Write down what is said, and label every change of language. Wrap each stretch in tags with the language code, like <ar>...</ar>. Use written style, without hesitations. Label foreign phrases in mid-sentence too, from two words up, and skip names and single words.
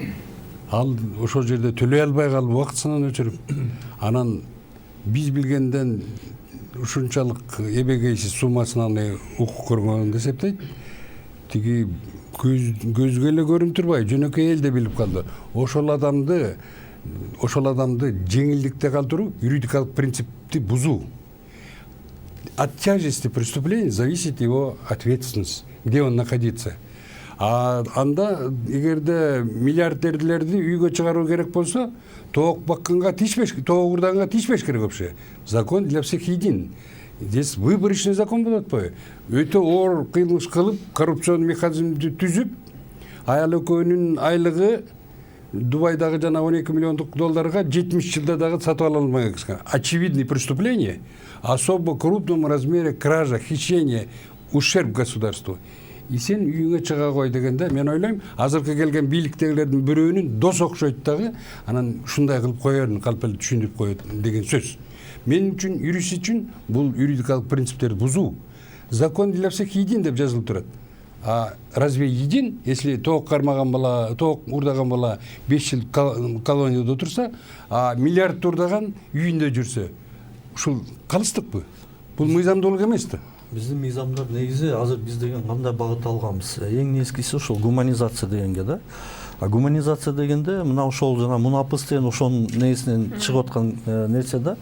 <ky>Ал ошол жерде төлөй албай калып, убактысынан өчүрүп, анан биз билгенден ушунчалык эбегейсиз суммасынан укук көргөн деп эсептейт. Тиги көзгө эле көрүнүп турбай, жөнөкөй эл да билип калды. Ошол адамды жеңилдикте калтыруу юридикалык принципти бузуу.</ky> <ru>От тяжести преступления зависит его ответственность, где он находится.</ru> <ky>А анда эгерде миллиардерлерди үйгө чыгаруу керек болсо, тоок бакканга тиишпеш, тоок урдаганга тиишпеш керек вообще.</ky> <ru>Закон для всех един. Здесь выборочный закон</ru> <ky>болот атпайбы? Өтө оор кылмыш кылып, коррупцион механизмди түзүп, аял экөөнүн айлыгы Дубайдагы жана 12 миллиондук долларга 70 жылда дагы сатып ала алмай кеткен.</ky> <ru>Очевидные преступления, особо крупном размере кража, хищение, ущерб государству.</ru> <ky>И сен үйүңө чыга кой дегенде, мен ойлойм, азыркы келген бийликтегилердин бирөөнүн дос окшойт дагы, анан ушундай кылып коерун калп эле түшүндүрүп коет деген сөз. Мен үчүн, юрист үчүн бул юридикалык принциптерди бузуу.</ky> <ru>Закон для всех един</ru> <ky>деп жазылып турат.</ky> <ru>А разве един, если</ru> <ky>тоок кармаган бала, тоок урдаган бала 5 жыл колонияда отурса, а миллиард урдаган үйүндө жүрсө, ушул калыстыкпы? Бул мыйзамдуулук эмес да. Биздин мыйзамдар негизи азыр биз деген кандай багыт алганбыз? Эң нескиси ошол гуманизация дегенге да. А гуманизация дегенде мына ошол жана мунапыс деген ошонун негизинен чыгып аткан нерсе да.</ky>